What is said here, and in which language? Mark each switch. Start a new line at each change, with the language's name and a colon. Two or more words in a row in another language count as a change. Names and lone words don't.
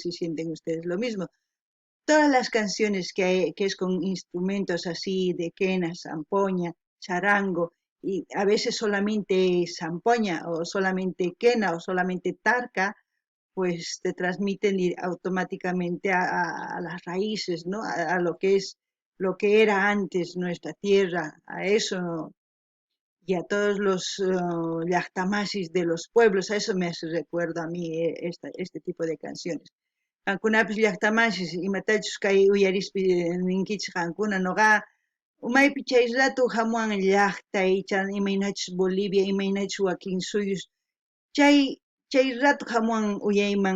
Spanish: No sé si sienten ustedes lo mismo. todas las canciones que es con instrumentos así de quena, zampoña, charango, y a veces solamente zampoña o solamente quena o solamente tarca, pues te transmiten automáticamente a las raíces, ¿no? A lo que es, lo que era antes nuestra tierra, a eso, ¿no? Y a todos los llactamasis de los pueblos, a eso me hace recuerdo a mí este tipo de canciones.
Quechua: Qankunapis llaqtamasis imatachus kay uyarispi ninkichis qankuna noqa umaypi chay rato hamuwan llaqtay chan imaynachus Bolivia imaynachus wakin suyus chay rato hamuwan uyayman